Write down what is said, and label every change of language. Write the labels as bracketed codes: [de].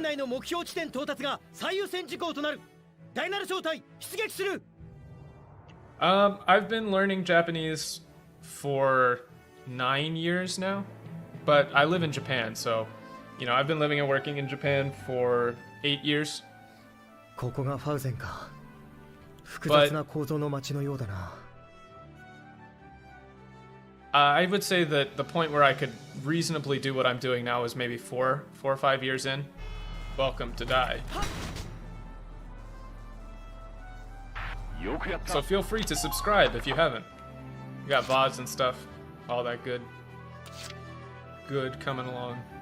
[ja] 内の目標地点到達が最優先事項となる。第7小隊出撃する。 [en] I've been learning Japanese for 9 years now, but I live in Japan, so you know I've been living and working in Japan for 8 years. [ja] ここがファウゼンか。複雑な構造の街のようだな。 [en] I would say that the point where I could reasonably do what I'm doing now is maybe 4 or 5 years in. Welcome to die. So feel free to subscribe if you haven't. We got VODs and stuff, all that good coming along.